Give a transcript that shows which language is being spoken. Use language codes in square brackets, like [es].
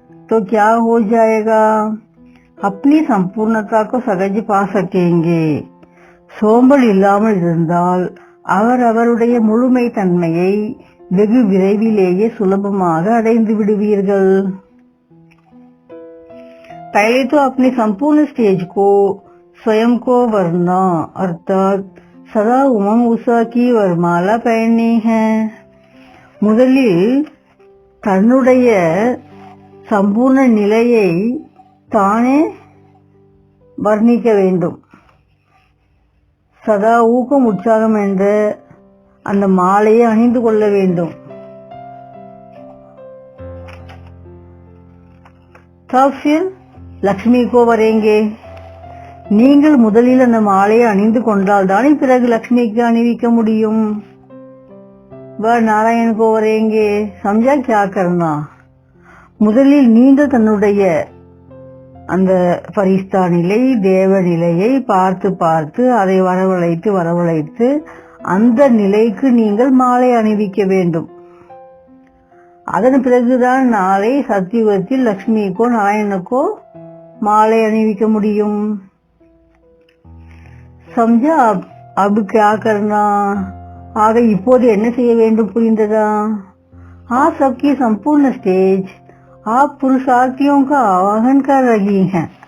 [hi] तो क्या हो जाएगा? अपनी संपूर्णता को सहज पा सकेंगे. [ta] சோம்பல் இல்லாமல் இருந்தால் அவருடைய முழுமை தன்மையை வெகு விரைவிலேயே சுலபமாக அடைந்து விடுவீர்கள். [hi] पहले तो अपने संपूर्ण स्टेज को स्वयं को वरना अर्थात सदा उमंग उषा की वरमाला पहननी है. [ta] முதலில் தன்னுடைய சம்பூர்ண நிலையை தானே வர்ணிக்க வேண்டும். சதா ஊக்கம் உற்சாகம் என்ற அந்த மாலையை அணிந்து கொள்ள வேண்டும். [hi] तब फिर லக்ஷ்மி को वरेंगे. [ta] நீங்கள் முதலில் அந்த மாலையை அணிந்து கொண்டால் தானே பிறகு லக்ஷ்மிக்கு அணிவிக்க முடியும். [hi] वह नारायण को वरेंगे. समझा क्या करना? [ta] முதலில் நீங்கள் தன்னுடைய அந்த பரிஸ்தா நிலை, தேவ நிலையை பார்த்து அதை வரவழைத்து அந்த நிலைக்கு நீங்கள் மாலை அணிவிக்க வேண்டும். அதன் பிறகுதான் நாளை சத்தியுகத்தில் லக்ஷ்மிக்கோ நாராயணனுக்கோ மாலை அணிவிக்க முடியும். [hi] समझा अब क्या करना? [ta] ஆக இப்போது என்ன செய்ய வேண்டும் புரிந்ததா? [hi] आप सबकी संपूर्ण स्टेज आप पुरुषार्थियों का आवाहन कर रही हैं.